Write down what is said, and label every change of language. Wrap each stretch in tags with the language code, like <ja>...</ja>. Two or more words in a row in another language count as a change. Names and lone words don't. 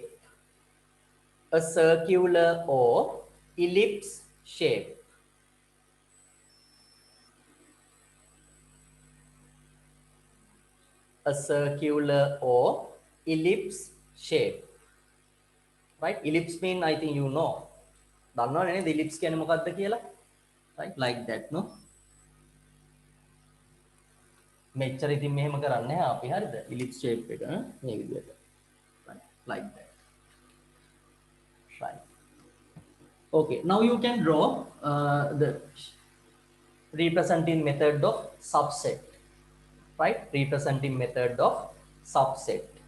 <en>A circular or ellipse shape. A circular or ellipse shape. Right? Ellipse mean, I think you know.</en> <si>දන්නවනේ නේද ellipse කියන්නේ මොකක්ද කියලා?</si> <en>Right? Like that, no?</en> <si>මෙච්චර ඉතින් මෙහෙම කරන්නේ නැහැ අපි හරිද?</si> <en>ellipse shape</en> <si>එක මේ විදිහට.</si> <en>Right? Like that. Right. Okay, now you can draw the representing method of subset. Right? Representing method of subset.</en>